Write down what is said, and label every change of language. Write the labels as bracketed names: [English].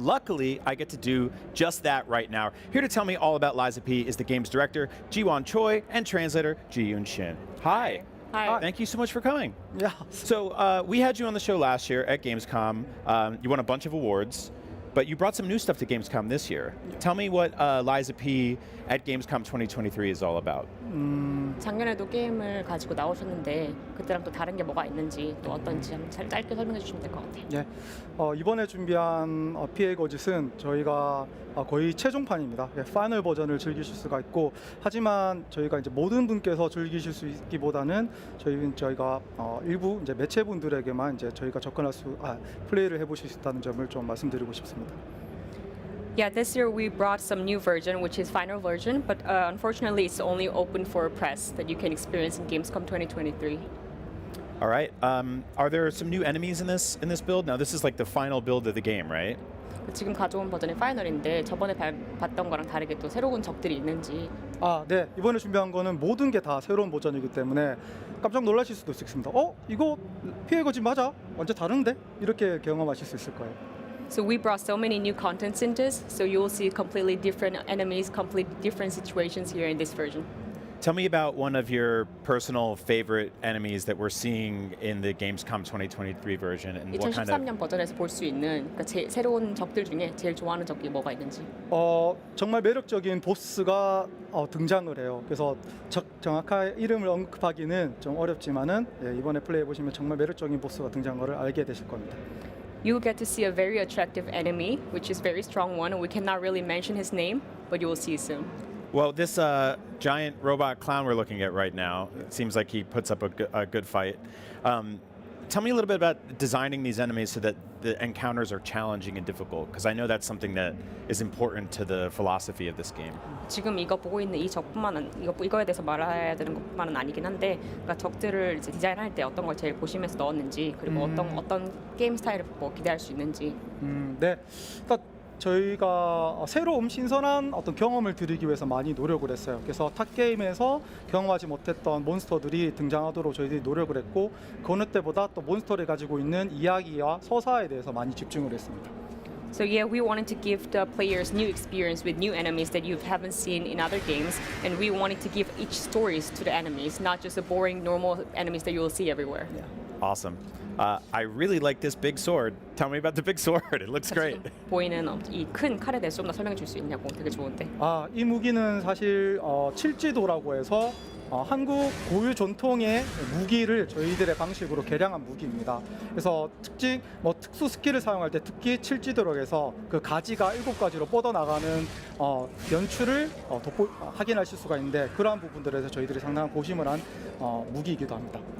[English] Luckily, I get to do just that right now. Here to tell me all about Lies of P is the game's director, Jiwon Choi, and translator, Ji-yoon Shin. Hi. Hi. Thank you so much for coming. Yeah. So we had you on the show last year at Gamescom. You won a bunch of awards, but you brought some new stuff to Gamescom this year. Tell me what Lies of P at Gamescom 2023 is all about. [Korean] 작년에도 게임을 가지고 나오셨는데 그때랑 또 다른 게 뭐가 있는지 또 어떤지 한번 짧게 설명해 주시면 될 것 같아요. 예. 이번에 준비한 PA 거짓은 저희가 거의 최종판입니다. 예, 파이널 버전을 즐기실 수가 있고, 하지만 저희가 이제 모든 분께서 즐기실 수 있기보다는 저희가 일부 이제 매체분들에게만 이제 저희가 플레이를 해보실 수 있다는 점을 좀 말씀드리고 싶습니다. [English] Yeah, this year we brought some new version, which is final version, but unfortunately it's only open for press that you can experience in Gamescom 2023. All right. Are there some new enemies in this build? Now, this is like the final build of the game, right? [Korean] 지금 가져온 버전이 파이널인데 저번에 봤던 거랑 다르게 또 새로운 적들이 있는지. 네. 이번에 준비한 거는 모든 게 다 새로운 버전이기 때문에 깜짝 놀라실 수도 있습니다. 이거 PA 거짓 맞아? 완전 다른데? 이렇게 경험하실 수 있을 거예요. [English] So we brought so many new contents in this, so you will see completely different enemies, completely different situations here in this version. Tell me about one of your personal favorite enemies that we're seeing in the Gamescom 2023 version, and what kind of. [Korean] 2013년 버전에서 볼 수 있는 새로운 적들 중에 제일 좋아하는 적이 뭐가 있는지. 정말 매력적인 보스가 등장을 해요. 그래서 정확한 이름을 언급하기는 좀 어렵지만은 이번에 플레이해 보시면 정말 매력적인 보스가 등장한 것을 알게 되실 겁니다. [English] You will get to see a very attractive enemy, which is a very strong one, and we cannot really mention his name, but you will see soon. Well, this giant robot clown we're looking at right now, it seems like he puts up a good fight. Tell me a little bit about designing these enemies so that the encounters are challenging and difficult, because I know that's something that is important to the philosophy of this game. [Korean] 지금 이거 보고 있는 이 적뿐만 이거에 대해서 말해야 되는 것뿐만은 아니긴 한데, 그러니까 적들을 이제 디자인할 때 어떤 걸 제일 보시면서 넣었는지, 그리고 어떤 게임 스타일을 뭐 기대할 수 있는지. 네. 그러니까 저희가 새로운 신선한 어떤 경험을 드리기 위해서 많이 노력을 했어요. 그래서 탑 게임에서 경험하지 못했던 몬스터들이 등장하도록 저희들이 노력을 했고, 그 어느 때보다 또 몬스터를 가지고 있는 이야기와 서사에 대해서 많이 집중을 했습니다. [English] So yeah, we wanted to give the players new experience with new enemies that you haven't seen in other games, and we wanted to give each stories to the enemies, not just the boring normal enemies that you will see everywhere. Yeah. Awesome. I really like this big sword. Tell me about the big sword. It looks great. [Korean] 보이는 이 큰 칼에 대해서 좀 더 설명해 줄 수 있냐고. 되게 좋은데. 이 무기는 사실 칠지도라고 해서 한국 고유 전통의 무기를 저희들의 방식으로 개량한 무기입니다. 그래서 특수 스킬을 사용할 때 특히 칠지도라고 해서 그 가지가 7가지로 뻗어나가는 연출을 확인하실 수가 있는데, 그러한 부분들에서 저희들이 상당한 고심을 한 무기이기도 합니다.